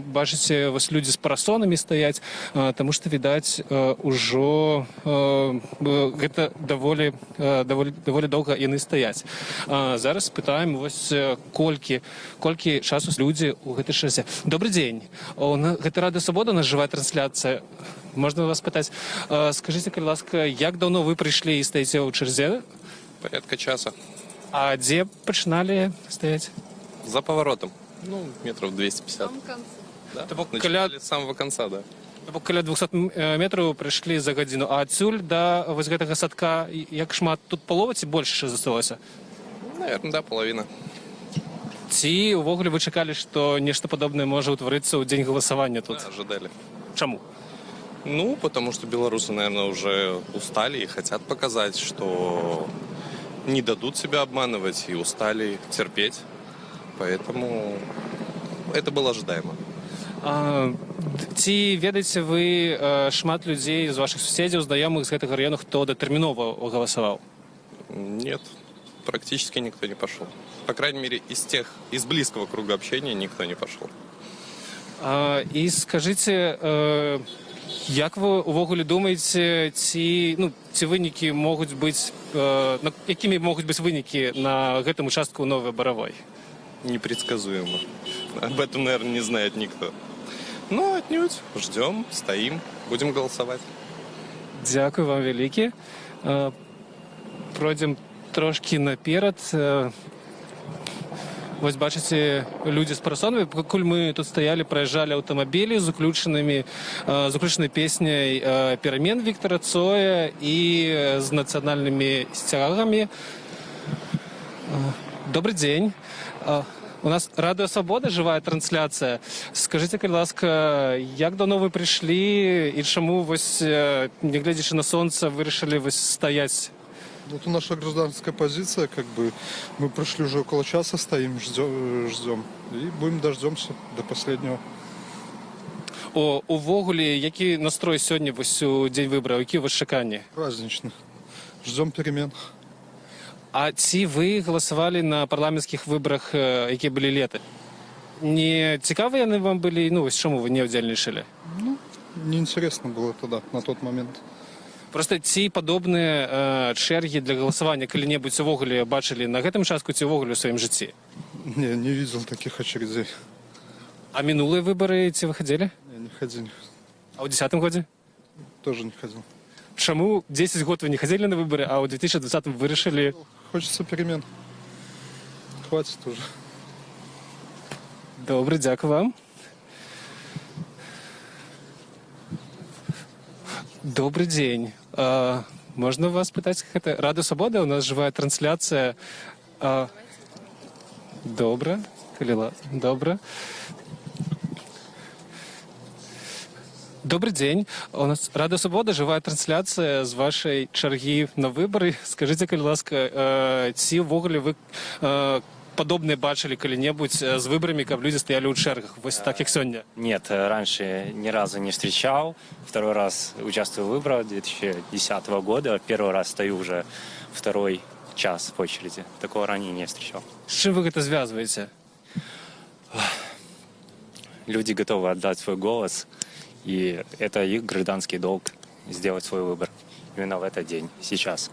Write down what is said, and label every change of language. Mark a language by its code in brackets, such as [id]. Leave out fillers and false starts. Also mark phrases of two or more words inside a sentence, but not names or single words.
[be] Бачыце, вось людзі з парасонамі стаяць, таму што, відаць, ужо гэта даволі доўга яны стаяць. Зараз пытаем, вось колькі часу людзі ў гэтай чарзе. Добрый дзень. Гэта Радыё Свабода, у нас жывая трансляцыя. [ru] Можно вас пытать, скажите, [be] калі ласка, як [ru] давно вы пришли и стоите [be] ў чарзе? [ru] Порядка часа. [be] А где пачыналі стаять? [ru] За поворотом. Ну, метров 250. В самом конце. Да? Начинали с самого конца, да. [be] Каля 200 метров прыйшлі за гадзіну. А адсюль да вось гэтага садка, як шмат тут палова ці больш засталося? [ru] Наверное, да, половина. [be] Ці увогуле вы чакалі, што нешта падобнае можа ўтварыцца ў дзень галасавання тут? [ru] Да, ожидали. [be] Чаму? Ну, [ru] потому что белорусы, наверное, уже устали и хотят показать, что не дадут себя обманывать и устали терпеть. Поэтому это было ожидаемо. [be] Ці ведаеце вы шмат людзей з вашых суседзяў, знаёмых з гэтага раёна, хто датэрмінова галасаваў? [ru] Нет, практически никто не пошел. По крайней мере, из близкого круга общения никто не пошел. [be] І скажыце, як вы увогуле думаеце, ці вынікі могуць быць, якімі могуць быць вынікі на гэтым участку Новай Баравой? [ru] Непредсказуемо. Об этом, наверное, не знает никто. Но отнюдь. Ждем, стоим, будем голосовать. [be] Дякую вам вялікі. Пройдзем трошкі наперад. Вось бачыце, людзі з парасонамі, пакуль мы тут стаялі, праязджалі аўтамабілі з уключанай песняй перамен Віктора Цоя і з нацыянальнымі сцягамі. Добрый дзень. У нас Радыё Свабода, жывая трансляцыя. Скажыце, калі ласка, як даўно вы прыйшлі і чаму вось, нягледзячы на сонца, вырашылі вось стаяць? [ru] Это наша гражданская позиция, как бы мы пришли уже около часа, стоим, ждем. И будем дождемся до последнего. [be] Увогуле, які настрой сёння вось у дзень выбараў, які у вас чаканні? [ru] Праздничный. Ждем перемен. [be] А ці вы галасавалі на парламенцкіх выбарах, якія былі лета? Не цікавы яны вам былі, ну вось чаму вы не ўдзельнічалі? Ну, [ru] неинтересно было тогда, на тот момент. [be] Просто ці падобныя чэргі для галасавання калі-небудзь увогуле бачылі на гэтым участку ці ўвогуле ў сваім жыцці? [ru] Не видел таких очередей. [be] А мінулыя выбары ці вы хадзілі? [ru] Не ходил. [be] А ў 10-м годзе? [ru] Тоже не ходил. [be] Чаму 10 год вы не хадзілі на выбары, а ў 2020-м вырашылі? [ru] Хочется перемен. Хватит уже. [be] Добрый, дзякую вам. [ru] Добрый день. Можно вас пытать, как это? Радыё Свабода, у нас живая трансляция. Добро. Добро. Добрый день. У нас Радыё Свабода, живая трансляция [be] з вашей чаргі [ru] на выборы. Скажите, [be] калі ласка, ці ўвогуле [ru] вы подобное [be] бачили калі-небудзь [ru] с выборами, как люди стояли у чергах, вот так, как сегодня? Нет, раньше ни разу не встречал. Второй раз участвую в выборах 2010 года. Первый раз стою уже второй час в очереди. Такого ранее не встречал. С чем вы это связываете? Люди готовы отдать свой голос, и это их гражданский долг сделать свой выбор именно в этот день, сейчас.